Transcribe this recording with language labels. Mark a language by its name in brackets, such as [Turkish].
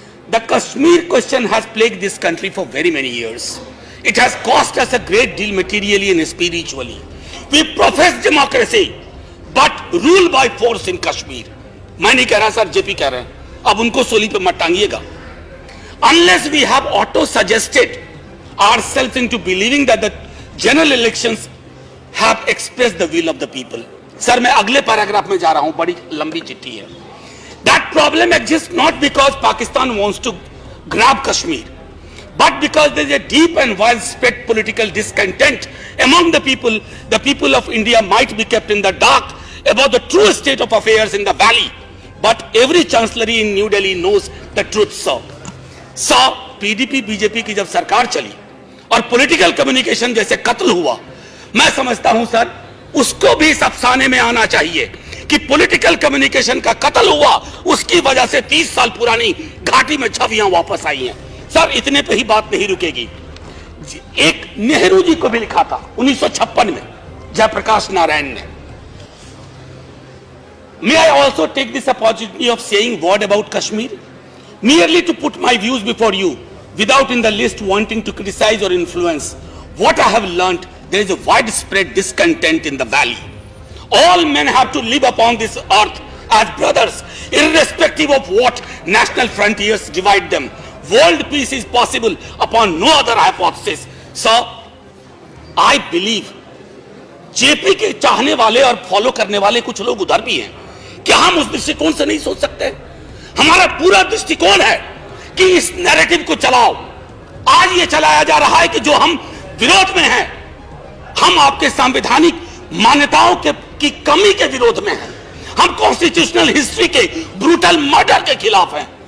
[English] The Kashmir question has plagued this country for very many years. It has cost us a great deal materially and spiritually. We profess democracy but rule by force in Kashmir. [Hindi] मैं नहीं कह रहा sir, JP कह रहे हैं, अब उनको सूली पे मत टांगिएगा. [English] Unless we have auto-suggested ourselves into believing that the general elections have expressed the will of the people. [Hindi] Sir मैं अगले पैराग्राफ में जा रहा हूं, बड़ी लंबी चिट्ठी है. [English] That problem exists not because Pakistan wants to grab Kashmir, but because there is a deep and widespread political discontent among the people. The people of India might be kept in the dark about the true state of affairs in the valley, but every chancellery in New Delhi knows the truth, sir. [Hindi] PDP BJP की जब सरकार चली और political communication जैसे कत्ल हुआ, मैं समझता हूं सर उसको भी इस अफसाने में आना चाहिए कि पॉलिटिकल कम्युनिकेशन का कत्ल हुआ, उसकी वजह से 30 साल पुरानी घाटी में छवियां वापस आई हैं। सर इतने पे ही बात नहीं रुकेगी। एक नेहरू जी को भी लिखा था 1956 में जयप्रकाश नारायण ने। [English] May I also take this opportunity of saying word about Kashmir, merely to put my views before you, without in the least wanting to criticize or influence. What I have learnt, there is a widespread discontent in the valley. All men have to live upon this earth as brothers, irrespective of what national frontiers divide them. World peace is possible upon no other hypothesis. Sir, I believe [Hindi] JP के चाहने वाले और follow करने वाले कुछ लोग उधर भी हैं। क्या हम उस दृष्टिकोण से नहीं सोच सकते? हमारा पूरा दृष्टिकोण है कि इस नैरेटिव को चलाओ। आज ये चलाया जा रहा है कि जो हम विरोध में हैं, हम आपके संवैधानिक मान्यताओं की कमी के विरोध में हैं, हम कॉन्स्टिट्यूशनल हिस्ट्री के ब्रूटल मर्डर के खिलाफ हैं।